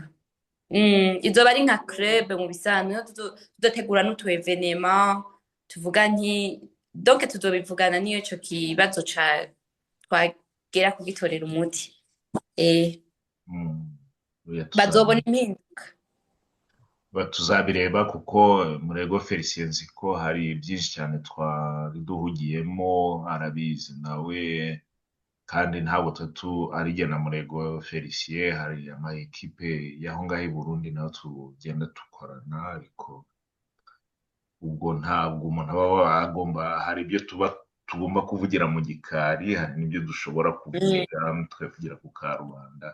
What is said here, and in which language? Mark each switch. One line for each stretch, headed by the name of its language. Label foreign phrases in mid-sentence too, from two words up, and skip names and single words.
Rundi: Izoba ari nka club mu bisanzwe, tuzotegura n'utu evenement tuvuga donc tuzobivugana niyo ico kibazo twagera kugitorera umuti. Bazobona impinduka.
Kinyarwanda: Tuzabireba, kuko Murego Felicien nzi ko hari byinshi cyane twari duhugiyemo, arabizi nawe, kandi ntabwo ari jye na Murego Felicien, hari ama ekipe y'aho ngaho i Burundi naho tugenda dukorana, ariko ubwo ntabwo umuntu aba hari ibyo tugomba kuvugira mu gikari, hari n'ibyo dushobora kuvugira ku karubanda.